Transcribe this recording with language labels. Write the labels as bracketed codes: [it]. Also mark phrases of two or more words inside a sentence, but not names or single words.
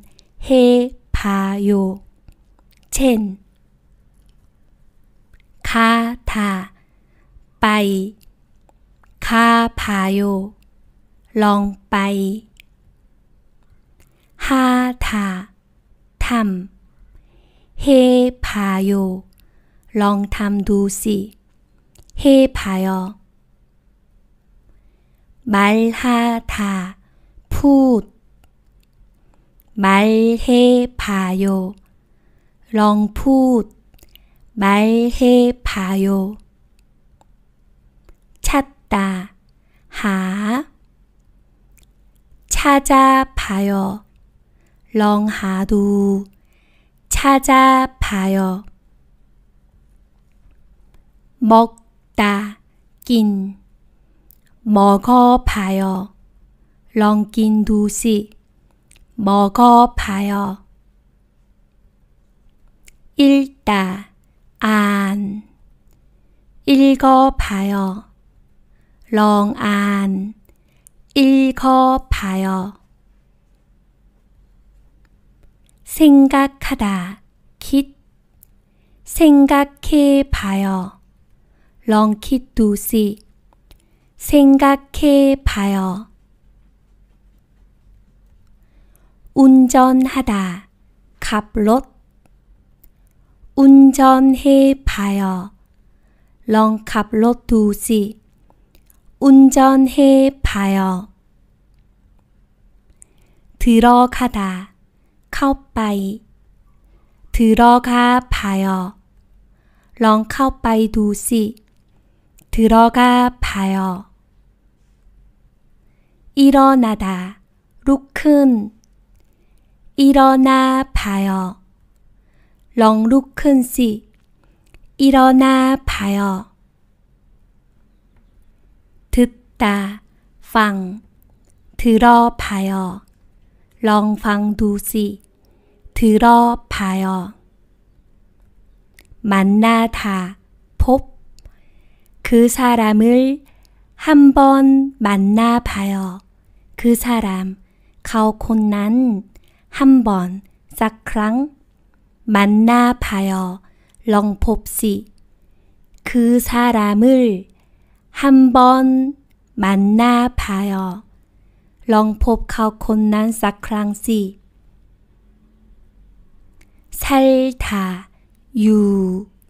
[ko] 해봐요 เช่น 가다 ไป 가봐요 [th] ลองไป [ko] 하다 ทำ 해봐요 [th] ลองทำดูสิ [ko] 해봐요 말하다 พูด 말해봐요 [th] ลองพูด [ko] 말해봐요 찾다 หา 찾아봐요 [th] ลองหาดู [ko] 찾아봐요 먹다 กิน 먹어봐요 [th] ลองกินดูสิ [ko] 먹어봐요 읽다 อ่าน 읽어봐요 [th] ลองอ่าน [ko] 읽어봐요 생각하다 คิด 생각해봐요 [th] ลองคิดดูสิ [ko] 생각해봐요 운전하다 [th] ขับรถ [ko] 운전해봐요 [th] ลองขับรถดูสิ [ko] 운전해봐요 들어가다 [th] เข้าไป [ko] 들어가봐요 [th] ลองเข้าไปดูสิ [ko] 들어가봐요 일어나다 [th] ลุกขึ้น [ko] 일어나봐요 [th] ลองลุกขึ้นสิ [ko] 일어나봐요 듣다 ฟัง 들어봐요 [th] ลองฟังดูสิ [ko] 들어봐요 만나다, 법. 그 사람을 한번 만나봐요. 그 사람, [th] เขาคนนั้น [ko] 한번, [th] สักครั้ง [ko] 만나봐요. [th] ลองพบสิ [ko] 그 사람을 한번 만나봐요. [th] ลองพบเขาคนนั้นสักครั้งสิ 살다, 유.